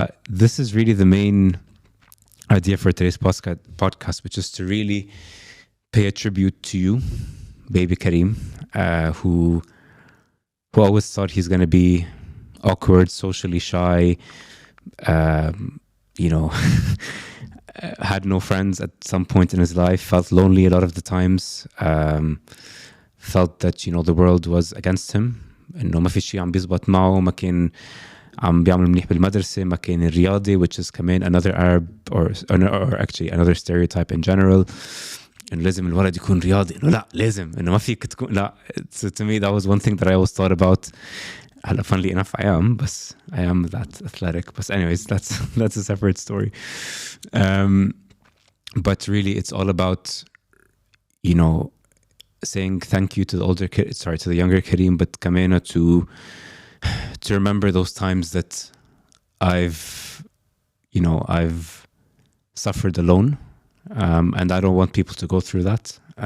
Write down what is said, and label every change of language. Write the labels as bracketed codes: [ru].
[en] This is really the main idea for today's podcast, which is to really pay a tribute to you, baby Karim, who always thought he's going to be awkward, socially shy, had no friends at some point in his life, felt lonely a lot of the times, felt that, the world was against him, [ar] إنه ما في شيء عم بيزبط معه, ما كان عم بيعمل منيح بالمدرسة, ما كان الرياضي, [en] which is [ar] كمان [en] another Arab or actually another stereotype in general. [ar] إنه لازم الولد يكون رياضي, إنه لا لازم, إنه ما فيك تكون لا. [en] So to me that was one thing that I always thought about. Funnily enough, I am that athletic. But anyways, that's a separate story. But really, it's all about, saying thank you to the younger Karim, but Kamena to remember those times that I've suffered alone, and I don't want people to go through that.